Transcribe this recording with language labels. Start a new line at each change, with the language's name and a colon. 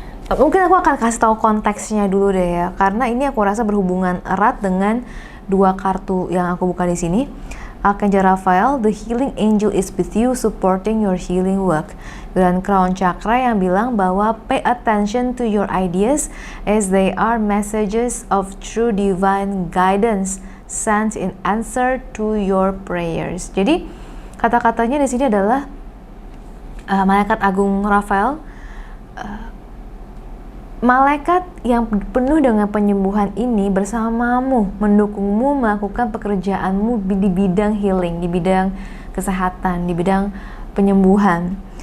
Indonesian: Mungkin aku akan kasih tahu konteksnya dulu deh ya, karena ini aku rasa berhubungan erat dengan 2 kartu yang aku buka di sini.
English: Archangel Raphael, the healing angel is with you, supporting your healing work.
Indonesian: Dan Crown Chakra yang bilang bahwa
English: pay attention to your ideas as they are messages of true divine guidance sent in answer to your prayers.
Indonesian: Jadi kata-katanya di sini adalah Malaikat Agung Raphael, malaikat yang penuh dengan penyembuhan ini bersamamu, mendukungmu melakukan pekerjaanmu di bidang healing, di bidang kesehatan, di bidang penyembuhan.